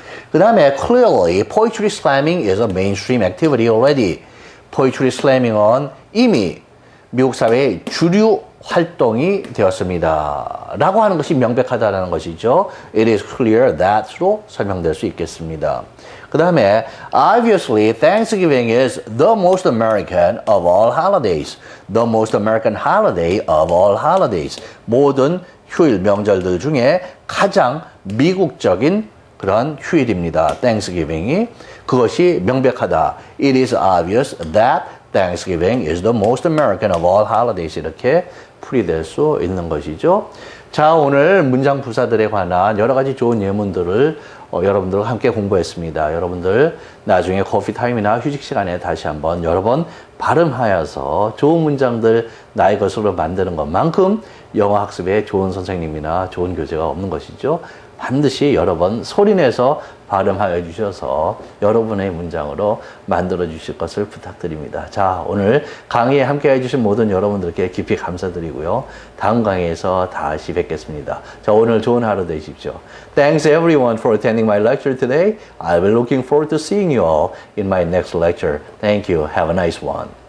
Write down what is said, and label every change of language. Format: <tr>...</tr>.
<ko>그 다음에</ko> <en>clearly poetry slamming is a mainstream activity already.</en> <ko>poetry slamming은 이미 미국 사회의 주류 활동이 되었습니다. 라고 하는 것이 명백하다는 것이죠.</ko> <en>It is clear that</en> <ko>로 설명될 수 있겠습니다. 그 다음에</ko> <en>obviously Thanksgiving is the most American of all holidays. The most American holiday of all holidays.</en> <ko>모든 휴일 명절들 중에 가장 미국적인 그런 휴일입니다. Thanksgiving이. 그것이 명백하다.</ko> <en>It is obvious that Thanksgiving is the most American of all holidays.</en> <ko>이렇게 풀이될 수 있는 것이죠. 자, 오늘 문장 부사들에 관한 여러 가지 좋은 예문들을 여러분들과 함께 공부했습니다. 여러분들 나중에 커피 타임이나 휴식 시간에 다시 한번 여러 번 발음하여서 좋은 문장들 나의 것으로 만드는 것만큼 영어 학습에 좋은 선생님이나 좋은 교재가 없는 것이죠. 반드시 여러 번 소리내서 발음하여 주셔서 여러분의 문장으로 만들어 주실 것을 부탁드립니다. 자, 오늘 강의에 함께 해주신 모든 여러분들께 깊이 감사드리고요. 다음 강의에서 다시 뵙겠습니다. 자, 오늘 좋은 하루 되십시오.</ko> <en>Thanks everyone for attending my lecture today. I'll be looking forward to seeing you all in my next lecture. Thank you. Have a nice one.</en>